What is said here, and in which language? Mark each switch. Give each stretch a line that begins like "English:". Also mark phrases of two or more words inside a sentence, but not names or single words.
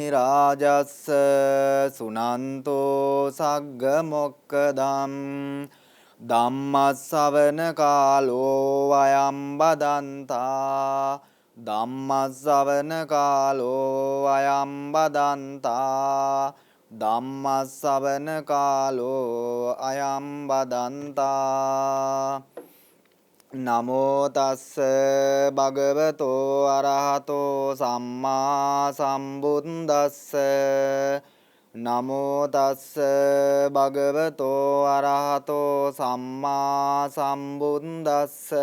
Pali: රාජස්ස සුනන්තෝ සග්ග මොක්කදම් ධම්මස්සවන කාලෝ අයම් බදන්තා ධම්මස්සවන කාලෝ අයම් බදන්තා ධම්මස්සවන කාලෝ අයම් බදන්තා නමෝ තස්ස භගවතෝ අරහතෝ සම්මා සම්බුද්දස්ස නමෝ තස්ස භගවතෝ අරහතෝ සම්මා සම්බුද්දස්ස